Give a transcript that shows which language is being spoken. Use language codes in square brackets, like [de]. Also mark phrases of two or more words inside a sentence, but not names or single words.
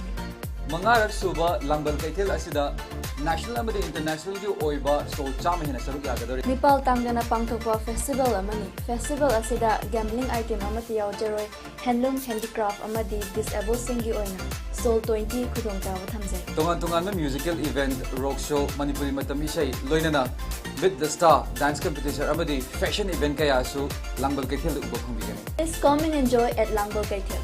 [mni] mangarak suba langbal kekil asida national amadi international gi oiba so chama hena saruk yagadori Nepal tangana pangthokwa festival amani festival asida [en] gambling item [mni] amati yawjaroi [en] handloom handicraft [mni] amadi disabled singi oina sol 20 khudong tawa thamjai tongan [en] musical event rock show [mni] Manipuri matam isai loinana [en] with the star dance competition [mni] amadi [en] fashion event [mni] kaya su langbal kekil ubo khongbigani [en] Please come and enjoy at langbal kekil